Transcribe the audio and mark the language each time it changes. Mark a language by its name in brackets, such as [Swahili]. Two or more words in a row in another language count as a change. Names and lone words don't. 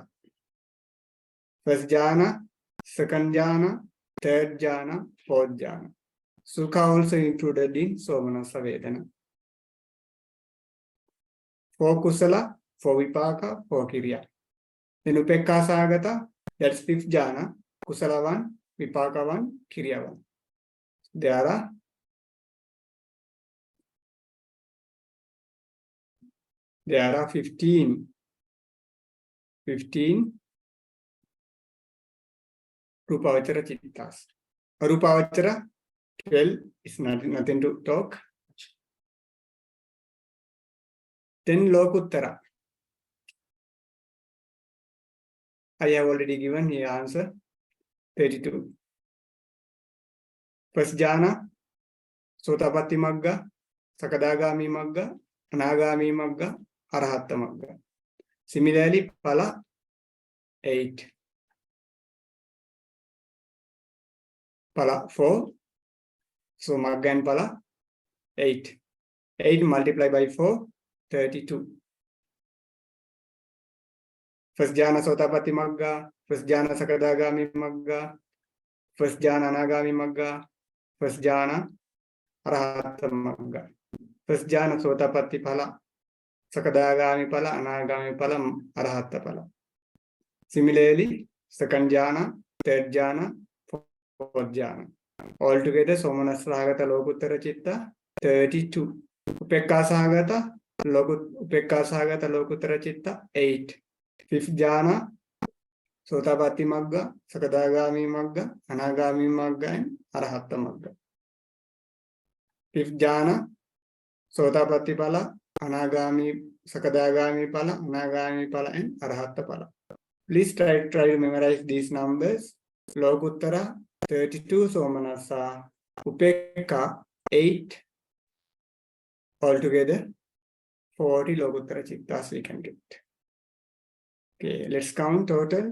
[English] First jhana, second jhana, third jhana, fourth jhana. Sukha also included in [Pali] Somanassa Vedana. 4 Kusala, 4 Vipaka, 4 Kriya. Then Upekka Sahagata, [English] that's 5th jhana. [Pali] Kusala 1, Vipaka 1, Kriya 1. [English] There are 15 [Pali] Rupavachara Chittas. [English] Arupavachara 12 is nothing to talk. Then Lokuttara. I have already given here answer 32. [Pali] First jhana, Sotapatti Magga, Sakadagami Magga, Anagami Magga, Arahatta Magga. [English] Similarly, Phala 8. Phala 4. So Magga and Phala 8. 8 multiplied by 4, 32. [Pali] First jhana Sotapatti Magga, first jhana Sakadagami Magga, first jhana Anagami Magga, first jhana Arahatta Magga. First jhana Sotapatti Phala Sakadagami pala, Anagami pala, Arahatta pala. [English] Similarly, second jhana, third jhana, fourth jhana. [Pali] Altogether, Somanasragata Lokuttara Chitta, 32. Upekkasagata Lokuttara Chitta, 8. Fifth jhana, Sotapatti Magga, Sakadagami Magga, Anagami Magga, and Arahatta Magga. [English] Fifth jhana, [Pali] Sotapatti Pala, Anagami, Sakadagami Pala, Anagami Pala, and Arahatta Pala. [English] Please try to memorize these numbers. [Pali] Lokuttara 32, Somanasa, Upekka 8, altogether 40 Lokuttara Chittas [English] we can get. Okay, let's count total.